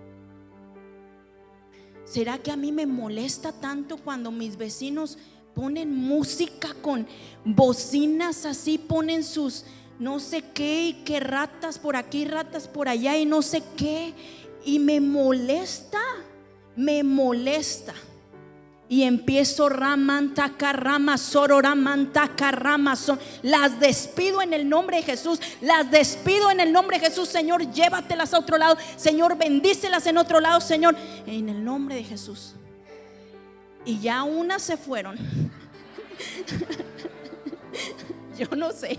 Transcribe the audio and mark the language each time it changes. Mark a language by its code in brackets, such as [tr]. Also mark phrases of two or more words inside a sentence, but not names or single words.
[es] ¿Será que a mí me molesta tanto cuando mis vecinos ponen música con bocinas así, ponen sus no sé qué, y que ratas por aquí, ratas por allá y no sé qué, y me molesta? Y empiezo ramantaka rama sororamantaka rama son. Las despido en el nombre de Jesús. Las despido en el nombre de Jesús. Señor, llévatelas a otro lado. Señor, bendícelas en otro lado, Señor, en el nombre de Jesús. Y ya unas se fueron. Yo no sé.